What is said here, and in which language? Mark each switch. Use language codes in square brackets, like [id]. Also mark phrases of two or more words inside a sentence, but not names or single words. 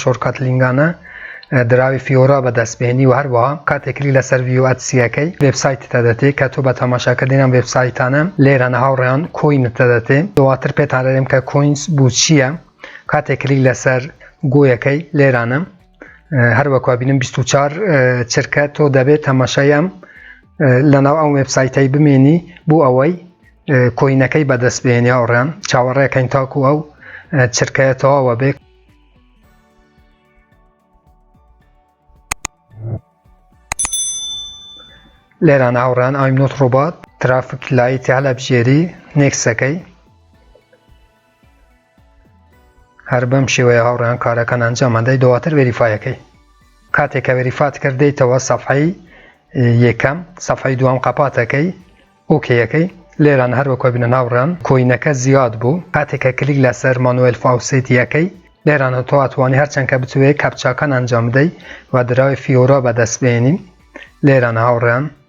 [ckb] شۆرکات لینگانە دراوی فیۆرا بەدەستبێنی و هەروەها کاتێکری لەسەر ڤیدیۆ ئەدسیەکەی وێبسایت دەدەتێ کە تۆ بە تەماشاکردنی ئەم وێبسایتانە لێرانە هاوڕێیان کۆینت دەدەتێ دواتر پێتان دەڵێم کە کۆینس بوو چییە کاتێکری لەسەر گۆیەکەی لێرانە هەروەکو بینم 24 چرکە تۆ دەبێت تەماشای ئەم لەناو ئەم وێبسایتەی بمێنی بۆ ئەوەی کۆینەکەی بەدەستبێنی هاوڕێیان چاوەڕێەکەین تاکو ئەو چرکەیە تەواوە بێ. لێرانە هاوڕێیان [en] I'm not robot [ckb] ترافیک لایتی هەڵەبژێری نێکسەکەی هەر بەم شێوەیە هاوڕێیان کارەکەن ئەنجامەدەی دواتر ڤێریفایەکەی کاتێککە ڤێریفات کردیتەوە سەفحەی یەکەم سەفحەی دوام قەپاتەکەی ئۆکەیەکەی لێران هەروەکو بینە هاوڕێیان کۆینەکە زیاد بوو کاتێککە کلیک لەسەر مانوێل فاوسێتیەکەی لێرانە تۆ ئەتوانی هەرچەند کە بتوێت کەپچاکان ئەنجام بدەیت و دراوی فیۆرا بەدەستبێنی لێرانە هاوڕێیان